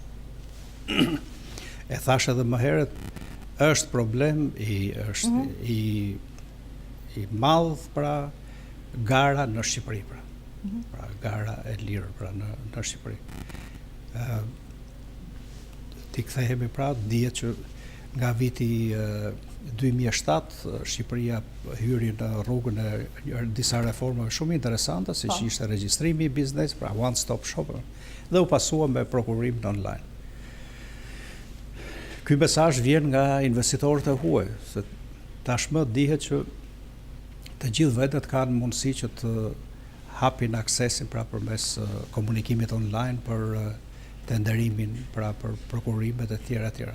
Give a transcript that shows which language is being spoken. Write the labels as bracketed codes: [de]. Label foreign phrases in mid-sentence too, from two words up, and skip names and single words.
[sq] E thash edhe më herët, është problem i madh pra gara në Shqipëri, pra gara e lirë pra në Shqipëri. Ti kthehemi pra, dihet që nga viti 2007 Shqipëria hyri në rrugën e disa reformave shumë interesante, siç ishte regjistrimi i biznesit, pra [en] one stop shop, [sq] dhe u pasua me prokurimin online. Ky mesazh vjen nga investitorët e huaj, se tashmë dihet që të gjithë vendet kanë mundësi që të hapin aksesin pra përmes komunikimit online për tenderimin, pra për prokurimet e tjera.